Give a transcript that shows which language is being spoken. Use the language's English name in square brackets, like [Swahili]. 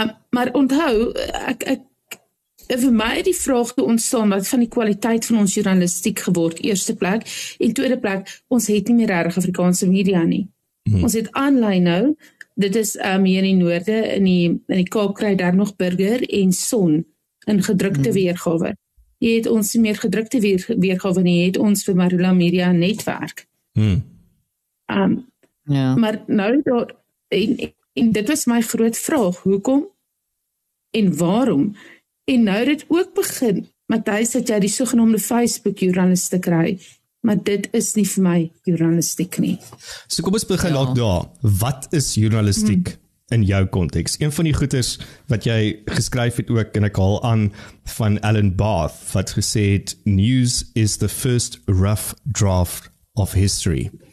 [Afrikaans] Maar onthou, vir my het die vraag toe ontstaan wat van die kwaliteit van ons journalistiek geword, eerste plek, en tweede plek, ons het nie meer regtig Afrikaanse media nie. Ons het aanlyn nou, dit is hier in die noorde, in die Kaap kry daar nog Burger en Son in gedrukte weergawe. Jy het ons nie meer gedrukte weergawe nie, jy het ons vir Marula Media netwerk. Maar nou daar, en dit was my groot vraag, hoekom en waarom? En nou dit ook begin, Matthys, dat jy die sogenaamde Facebook journalistiek kry, maar dit is nie vir my journalistiek nie. So kom ons begin dalk daar. Wat is journalistiek in jou konteks? Een van die goeders wat jy geskryf het ook, en ek haal aan van Alan Barth, wat gesê het, [English] news is the first rough draft of history.